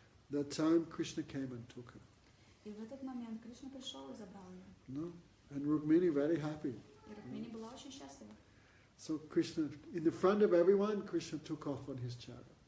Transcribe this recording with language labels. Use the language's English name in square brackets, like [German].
[English] That time Krishna came and took her. [Russian] И в этот момент Кришна пришел и забрал ее. [English] No? And Rukmini very happy. [Russian] И Рукмини была очень счастлива. [English] So Krishna, in the front of everyone, Krishna took off on his chariot.